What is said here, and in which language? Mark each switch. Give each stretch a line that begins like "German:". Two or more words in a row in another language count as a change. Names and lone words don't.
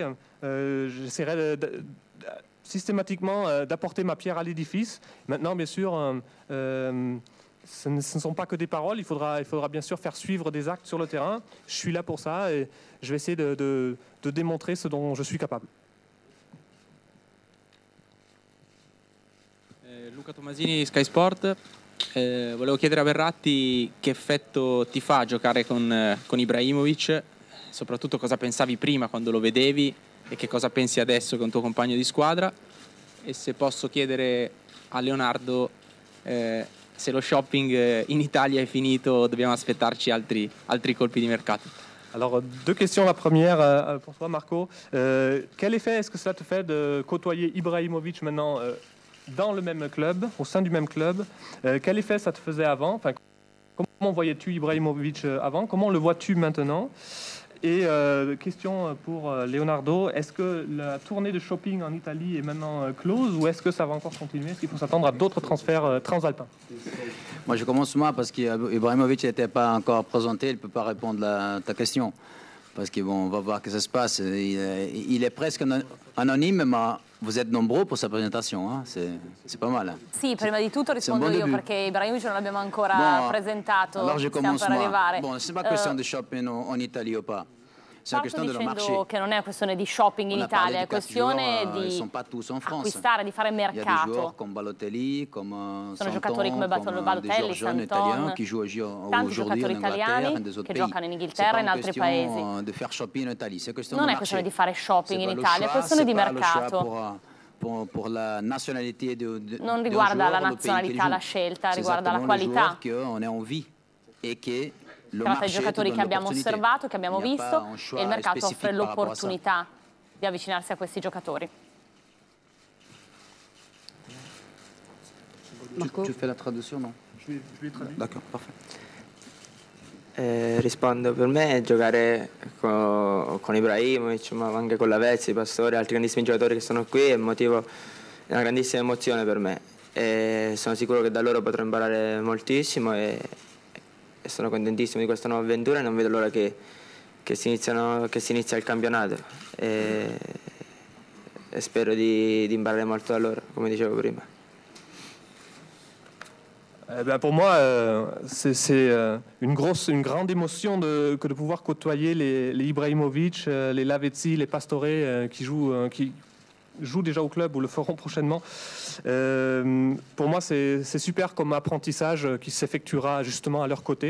French: J'essaierai systématiquement d'apporter ma pierre à l'édifice. Maintenant, bien sûr, ce ne sont pas que des paroles. Il faudra bien sûr faire suivre des actes sur le terrain. Je suis là pour ça et je vais essayer de démontrer ce dont je suis capable.
Italian: Luca Tomasini, Sky Sport. Volevo chiedere a Verratti che effetto ti fa giocare con Ibrahimovic, soprattutto cosa pensavi prima quando lo vedevi e che cosa pensi adesso con tuo compagno di squadra, e se posso chiedere a Leonardo se lo shopping in Italia è finito o dobbiamo aspettarci altri colpi di mercato.
French: Alors, deux questions. La première pour toi, Marco. Quel effet est-ce que cela te fait de côtoyer Ibrahimovic maintenant dans le même club, au sein du même club? Quel effet ça te faisait avant? Enfin, comment voyais-tu Ibrahimovic avant? Comment le vois-tu maintenant? Et question pour Leonardo, est-ce que la tournée de shopping en Italie est maintenant close ou est-ce que ça va encore continuer? Est-ce qu'il faut s'attendre à d'autres transferts transalpins? Moi, je commence moi parce qu'Ibrahimovic n'était pas encore présenté, il ne peut pas répondre à ta question. Parce qu'on va voir que ça se passe. Il est presque anonyme, mais vous êtes nombreux pour sa présentation, hein? C'est pas mal. Hein?
Italian: Sì, prima di tutto rispondo io perché Ibrahimovic non l'abbiamo ancora presentato,
French: alors je
Italian: stiamo per arrivare.
French: Bon, c'est pas question de shopping en Italie ou pas.
Italian: Parto dicendo che non è questione di shopping in Italia, è questione di acquistare, di fare mercato. Sono giocatori come Balotelli, Santon, tanti giocatori italiani che giocano in Inghilterra e in altri paesi. Non è questione di fare shopping in Italia, è questione di mercato. Non riguarda la nazionalità, la scelta, riguarda la qualità. Tratta di giocatori che abbiamo osservato, che abbiamo visto, e il mercato offre l'opportunità di avvicinarsi a questi giocatori. Marco?
French: Tu fais la traduzione, no? Je vais traduire. D'accord, parfait.
Italian: Rispondo, per me giocare con Ibrahimovic, ma anche con Lavezzi, Pastore, altri grandissimi giocatori che sono qui è una grandissima emozione per me. E sono sicuro che da loro potrò imparare moltissimo e sono contentissimo di questa nuova avventura e non vedo l'ora che si inizia il campionato e spero di imparare molto da loro, come dicevo prima.
French: Pour moi, c'est une grande émotion que de pouvoir côtoyer les Ibrahimovic, les Lavezzi, les Pastore qui jouent déjà au club ou le feront prochainement. Pour moi, c'est super comme apprentissage qui s'effectuera justement à leur côté.